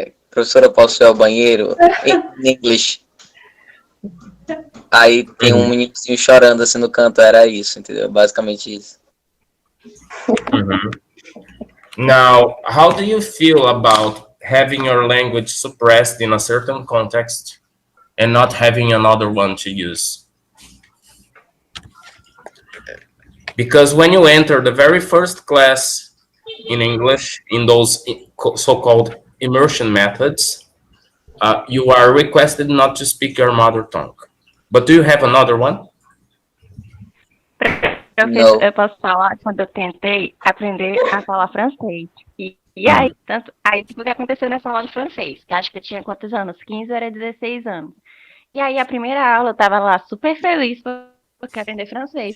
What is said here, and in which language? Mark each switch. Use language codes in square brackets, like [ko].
[pt] professora, posso ir ao banheiro? Em inglês. Aí tem um meninozinho chorando assim no canto, era isso, entendeu? Basicamente isso. [en] Now, how do you feel about having your language suppressed in a certain context and not having another one to use? Because when you enter the very first class in English, in those so-called immersion methods, you are requested not to speak your mother tongue. But do you have another one? [pt] Eu posso falar quando eu tentei aprender a falar francês. E aí, tipo, o que aconteceu nessa aula de francês? Que acho que eu tinha quantos anos? 15 ou era 16 anos. E aí, a primeira aula, eu tava lá super feliz porque aprender francês.